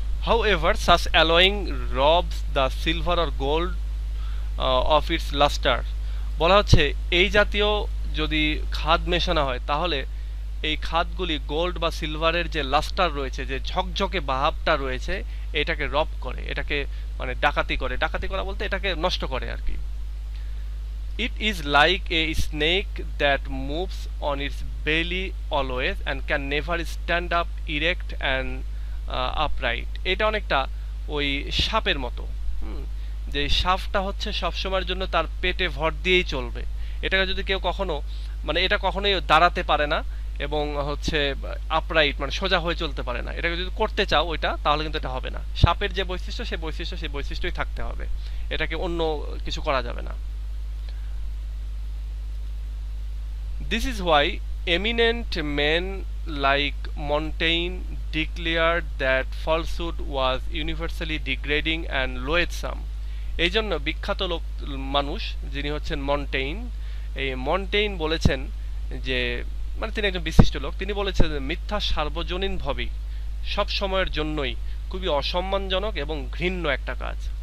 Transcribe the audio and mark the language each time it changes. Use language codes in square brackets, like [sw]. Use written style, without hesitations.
[en] However, such alloying robs the silver or gold of its luster। [bn] বলা হচ্ছে এই জাতীয় যদি খাদ মেশানো হয়, তাহলে এই খাদগুলি গোল্ড বা সিলভারের যে লাস্টার রয়েছে, যে ঝকঝকে ভাবটা রয়েছে, এটাকে রব করে, এটাকে মানে ডাকাতি করা বলতে এটাকে নষ্ট করে আর কি। [en] It is like a snake that moves on its belly always and can never stand up erect and upright. [bn] এটা অনেকটা ওই সাপের মতো, যে সাপটা হচ্ছে সবসময়ের জন্য তার পেটে ভর দিয়েই চলবে। এটাকে যদি কেউ কখনো মানে এটা কখনোই দাঁড়াতে পারে না এবং হচ্ছে আপরাইট মানে সোজা হয়ে চলতে পারে না। এটাকে যদি করতে চাও ওইটা, তাহলে কিন্তু এটা হবে না। সাপের যে বৈশিষ্ট্য সেই বৈশিষ্ট্যই থাকতে হবে, এটাকে অন্য কিছু করা যাবে না। [en] This is why eminent men like Montaigne declared that falsehood was universally degrading and loathsome. [bn] এই জন্য বিখ্যাত লোক মানুষ যিনি হচ্ছেন মন্টেইন, এই মন্টেইন বলেছেন যে মানে তিনি একজন বিশিষ্ট লোক, তিনি বলেছেন যে মিথ্যা সার্বজনীনভাবেই সব সময়ের জন্যই খুবই অসম্মানজনক এবং ঘৃণ্য একটা কাজ।